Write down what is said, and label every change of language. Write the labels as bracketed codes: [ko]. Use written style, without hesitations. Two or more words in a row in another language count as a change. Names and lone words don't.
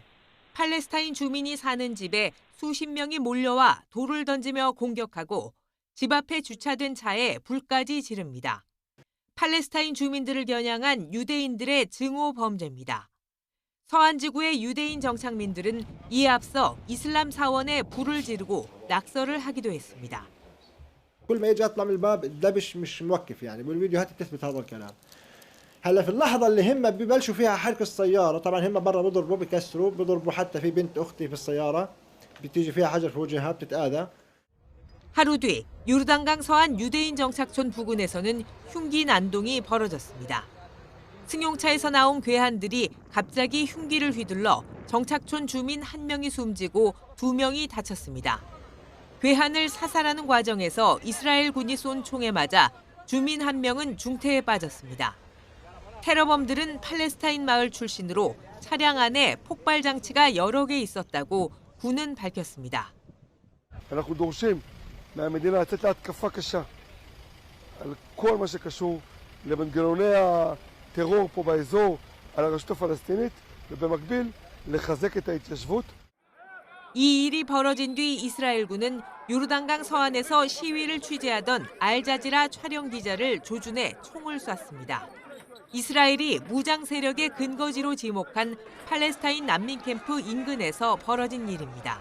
[ko] 팔레스타인 주민이 사는 집에 수십 명이 몰려와 돌을 던지며 공격하고 집 앞에 주차된 차에 불까지 지릅니다. 팔레스타인 주민들을 겨냥한 유대인들의 증오 범죄입니다. 서안 지구의 유대인 정착민들은 이에 앞서 이슬람 사원에 불을 지르고 낙서를 하기도 했습니다. [ar] كل ما يجي اطلع من الباب الدبش مش موقف يعني بالفيديوهات بتثبت هذا الكلام. هلا في اللحظه اللي هم ببلشوا فيها حرق السياره طبعا هم برا بضربوا بكسروا بضربوا حتى في بنت اختي في السياره بتيجي فيها حجر في وجهها بتتآذى. [ko] 하루 뒤 요르단강 서안 유대인 정착촌 부근에서는 흉기 난동이 벌어졌습니다. 승용차에서 나온 괴한들이 갑자기 흉기를 휘둘러 정착촌 주민 1명이 숨지고 2명이 다쳤습니다. 괴한을 사살하는 과정에서 이스라엘 군이 쏜 총에 맞아 주민 1명은 중태에 빠졌습니다. 테러범들은 팔레스타인 마을 출신으로 차량 안에 폭발 장치가 여러 개 있었다고 군은 밝혔습니다. [he] מהמדינה לתת לה התקפה קשה על כל מה שקשור למנגנוני הטרור פה באזור, על הרשות הפלסטינית, ובמקביל לחזק את ההתיישבות. [ko] 이 일이 벌어진 뒤 이스라엘군은 요르단강 서안에서 시위를 취재하던 알자지라 촬영 기자를 조준해 총을 쐈습니다. 이스라엘이 무장 세력의 근거지로 지목한 팔레스타인 난민 캠프 인근에서 벌어진 일입니다.